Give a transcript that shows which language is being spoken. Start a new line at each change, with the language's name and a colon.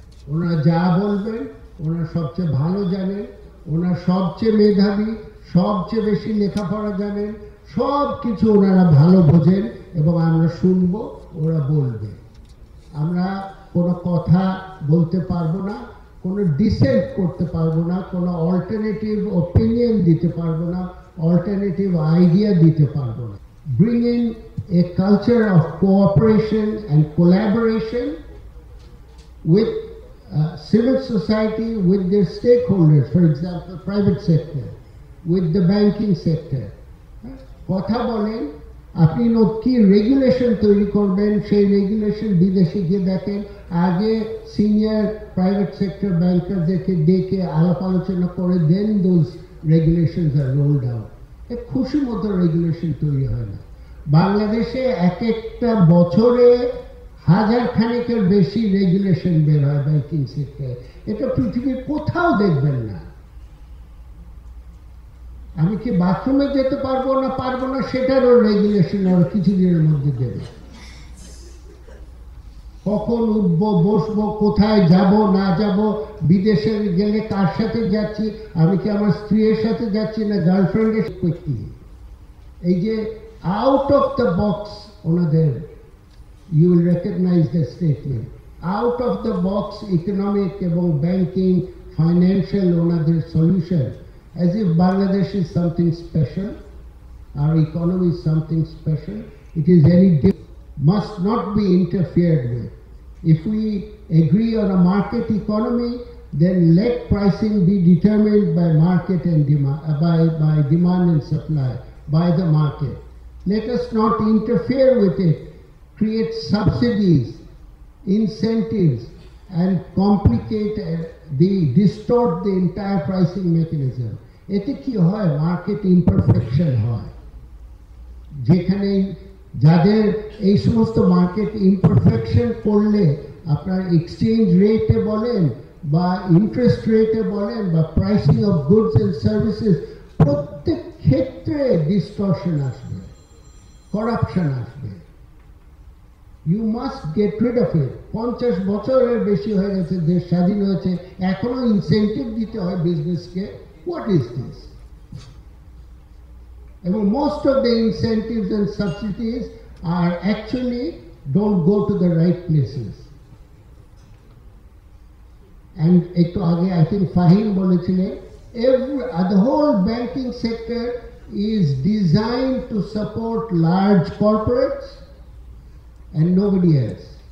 Bangla: ওনারা যা বলবেন ওনারা সবচেয়ে ভালো জানেন, ওনারা সবচেয়ে মেধাবী, সবচেয়ে বেশি লেখাপড়া জানেন, সব কিছু ওনারা ভালো বোঝেন এবং আমরা শুনবো, ওরা বলবে। আমরা কোনো কথা বলতে পারবো না, কোনো ডিসেন্ট করতে পারবো না, কোনো অল্টারনেটিভ ওপিনিয়ন দিতে পারবো না, অল্টারনেটিভ আইডিয়া দিতে পারবো না।
English: Bring in a culture of cooperation and collaboration with civil society, with their stakeholders, for example, private sector, with the banking sector.
Bangla: কথা বলেন, আপনি কি রেগুলেশন তৈরি করবেন, সেই রেগুলেশন বিদেশে গিয়ে দেখেন, আগে সিনিয়র প্রাইভেট সেক্টর ব্যাংকারদেরকে ডেকে আলাপ আলোচনা করে দেন
English: Those regulations are rolled out.
Bangla: খুশি মতো রেগুলেশন তৈরি হয় না। বাংলাদেশে এক একটা বছরে হাজার খানেকের বেশি রেগুলেশন বের হয় ব্যাংকিং সেক্টরে। এটা পৃথিবীর কোথাও দেখবেন না। আমি কি বাথরুমে যেতে পারবো না সেটারও রেগুলেশন ওরা কিছুদিনের মধ্যে দেবে। কখন উঠবো বসবো, কোথায় যাব না যাব, বিদেশে গেলে কার সাথে যাচ্ছি, আমি কি আমার স্ত্রীর সাথে যাচ্ছি না গার্লফ্রেন্ডের সাথে। এই যে
English: out of the box
Bangla: ওনাদের,
English: you will recognize the statement, out of the box economic
Bangla: এবং
English: banking financial ওনাদের solution, as if Bangladesh is something special, our economy is something special. It is any different, must not be interfered with. If we agree on a market economy, then let pricing be determined by market and demand, by demand and supply, by the market. Let us not interfere with it, create subsidies, incentives, and complicate distort the entire pricing mechanism.
Bangla: এতে কি হয়, market imperfection হয়। যেখানে যাদের এই সমস্ত market imperfection করলে আপনার এক্সচেঞ্জ রেটে বলেন বা ইন্টারেস্ট রেটে বলেন বা pricing of goods and services, প্রত্যেক ক্ষেত্রে ডিস্টরশন আসবে, করাপশন আসবে।
English: You must get rid of it.
Bangla: 50 বছরের বেশি হয়ে গেছে দেশ স্বাধীন হয়েছে, এখনো ইনসেন্টিভ দিতে হয় বিজনেসকে।
English: What is this? And most of the incentives and subsidies are actually don't go to the right places. And
Bangla: ekটু আগে
English: I think Fahim
Bangla: বলেছিলেন,
English: the whole banking sector is designed to support large corporates and nobody else.